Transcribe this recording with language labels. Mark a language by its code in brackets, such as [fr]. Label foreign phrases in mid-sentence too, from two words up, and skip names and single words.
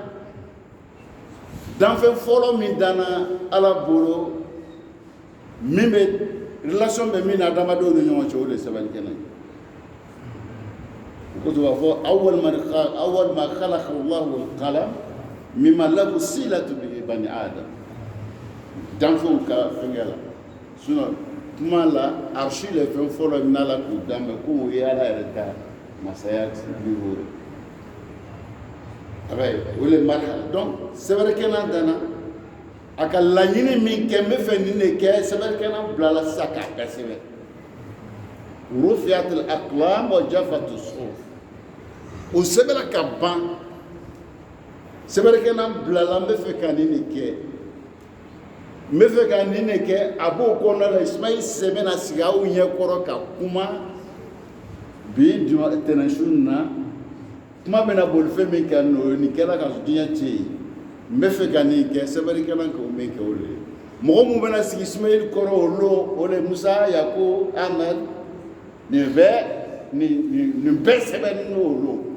[bm] danfɛn fɔlɔ min danna ala bolo min bɛ relation bɛ min na adamadenw ni ɲɔgɔn cɛ o de ye sɛbɛnnikɛla ye o kosɔn b'a fɔ [ar] أول ما خلق الله القلم مما له صلة ب بني آدم [bm] danfɛnw ka fɛnkɛ la sinon kuma la arshi le fɛn fɔlɔ min ala k'u danbɛ ko o ye ala yɛrɛ ka masaya [fr] niveau de [bm] o le marhala donc sɛbɛnnikɛla danna a ka laɲini min kɛ n bɛ fɛ nin de kɛ sɛbɛnnikɛla bilala sisan k'a bɛɛ sɛbɛn [ar] رفعت الأقلام وجفت [bm] الصحف o sɛbɛnna ka ban sɛbɛnnikɛla bilala n bɛ fɛ ka nin de kɛ n bɛ fɛ ka nin de kɛ a b'o kɔnɔna la Ismail sɛbɛnna sigi aw ɲɛkɔrɔ ka kuma bi tɛnɛnsu na kuma bɛna boli fɛn min kan n'o ye nin kɛra ka diɲɛ tiɲɛ ye n bɛ fɛ ka nin kɛ sɛbɛnnikɛla k'o min kɛ o de ye mɔgɔ mun bɛna sigi Ismail kɔrɔ o don o de Musa Yaku Ahmed nin bɛɛ sɛbɛnni n'o don